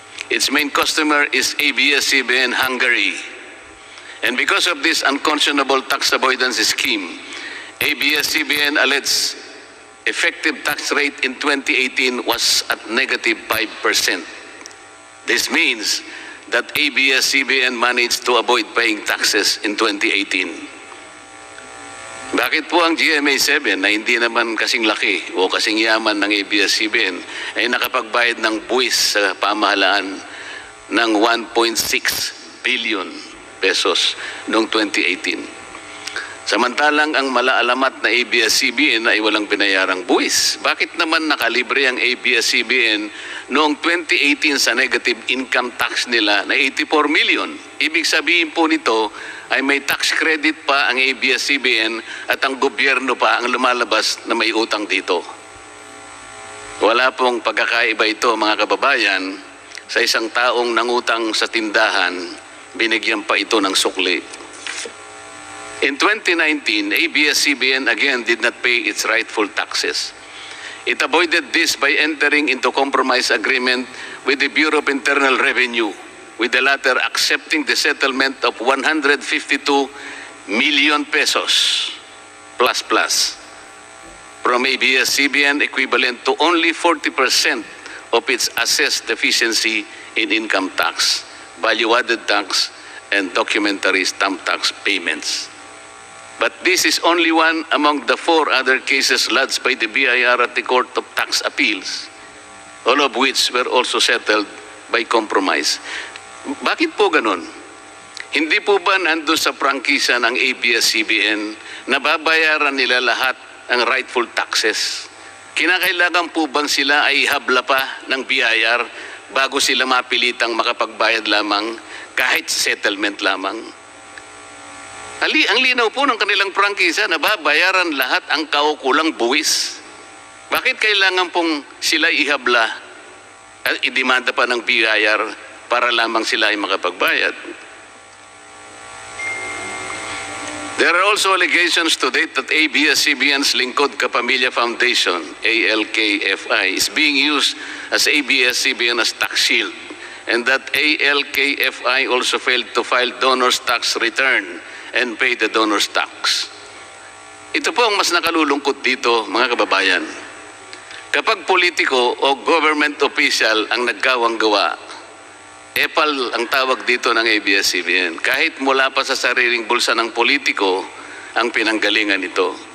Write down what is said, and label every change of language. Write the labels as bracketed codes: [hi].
[en] Its main customer is ABS-CBN Hungary. And because of this unconscionable tax avoidance scheme, ABS-CBN alleged effective tax rate in 2018 was at negative 5%. This means that ABS-CBN managed to avoid paying taxes in 2018. [tl] Bakit po ang GMA7 na hindi naman kasing laki o kasing yaman ng ABS-CBN ay nakapagbayad ng buwis sa pamahalaan ng 1.6 billion pesos noong 2018? Samantalang ang malaalamat na ABS-CBN ay walang binayarang buwis. Bakit naman nakalibre ang ABS-CBN noong 2018 sa negative income tax nila na 84 million? Ibig sabihin po nito ay may tax credit pa ang ABS-CBN at ang gobyerno pa ang lumalabas na may utang dito. Wala pong pagkakaiba ito, mga kababayan. Sa isang taong nangutang sa tindahan, binigyan pa ito ng sukli. [en] In 2019, ABS-CBN again did not pay its rightful taxes. It avoided this by entering into compromise agreement with the Bureau of Internal Revenue, with the latter accepting the settlement of 152 million pesos plus from ABS-CBN, equivalent to only 40% of its assessed deficiency in income tax, value-added tax, and documentary stamp tax payments. But this is only one among the 4 other cases lodged by the BIR at the Court of Tax Appeals, all of which were also settled by compromise. [tl] Bakit po ganun? Hindi po ba nandun sa prangkisa ng ABS-CBN na babayaran nila lahat ang rightful taxes? Kinakailangan po bang sila ay habla pa ng BIR bago sila mapilitang makapagbayad lamang kahit settlement lamang? Ang linaw po ng kanilang prangkisa na babayaran lahat ang kaukulang buwis. Bakit kailangan pong sila ihabla at idemanda pa ng BIR para lamang sila ay makapagbayad? [en] There are also allegations to date that ABS-CBN's Lingkod Kapamilya Foundation, ALKFI, is being used as ABS-CBN as tax shield, and that ALKFI also failed to file donor's tax return and pay the donor's tax. [tl] Ito po ang mas nakalulungkot dito, mga kababayan. Kapag politiko o government official ang nagkawang-gawa, epal ang tawag dito ng ABS-CBN. Kahit mula pa sa sariling bulsa ng politiko ang pinanggalingan ito.